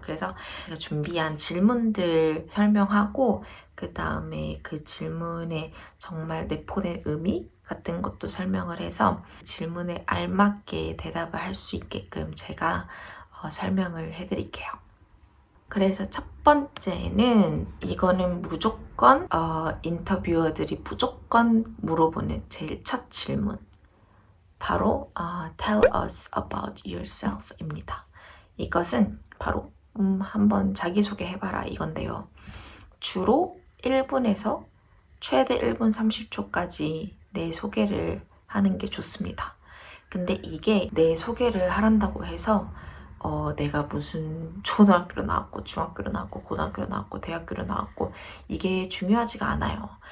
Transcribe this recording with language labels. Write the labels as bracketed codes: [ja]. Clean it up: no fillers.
[ko] 그래서 제가 준비한 질문들 설명하고 그 다음에 그 질문에 정말 내포된 의미 같은 것도 설명을 해서 질문에 알맞게 대답을 할 수 있게끔 제가 설명을 해드릴게요. 그래서 첫 번째는 이거는 무조건 인터뷰어들이 무조건 물어보는 제일 첫 질문. 바로 [en] Tell us about yourself [ko] 입니다. 이것은 바로 한번 자기소개 해봐라 이건데요. 주로 1분에서 최대 1분 30초까지 내 소개를 하는 게 좋습니다. 근데 이게 내 소개를 하란다고 해서 내가 무슨 초등학교로 나왔고 중학교로 나왔고 고등학교로 나왔고 대학교로 나왔고 이게 중요하지가 않아요.